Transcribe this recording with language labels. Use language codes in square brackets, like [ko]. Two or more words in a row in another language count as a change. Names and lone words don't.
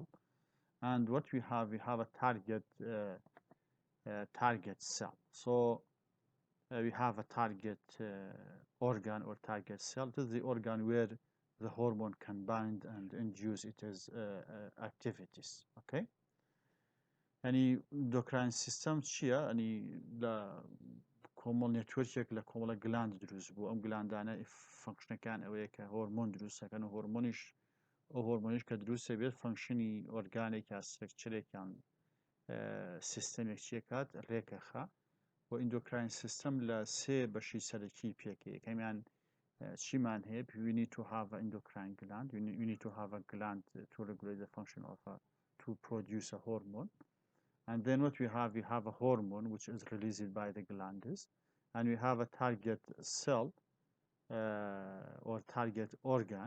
[en] And what we have a target cell. So we have a target organ or target cell. This is the organ where the hormone can bind and induce its activities. [ckb] Okay. يعني [en] endocrine system [ckb] چییە؟ يعني لە کۆمەڵ نێتوەرکێک لە کۆمەڵە گلاند دروست بوو. ئەم گلاندانە فەنکشنەکان ئەوەیە کە هۆرمۆن دروستەکەن و هۆرمۆنیش کە دروستە بێت فەنکشنی ئۆرگانێک یا سێکچرێکیان سیستەمێک چیەکات ڕێکەخا و [en] endocrine system [ckb] لە سێ بەشی سەرەکی پێکەیە کەمیان چیمان هەیە [en] we need to have an endocrine gland you need to have a gland to regulate the function of to produce a hormone. And then what we have a hormone which is released by the glands, and we have a target cell or target organ.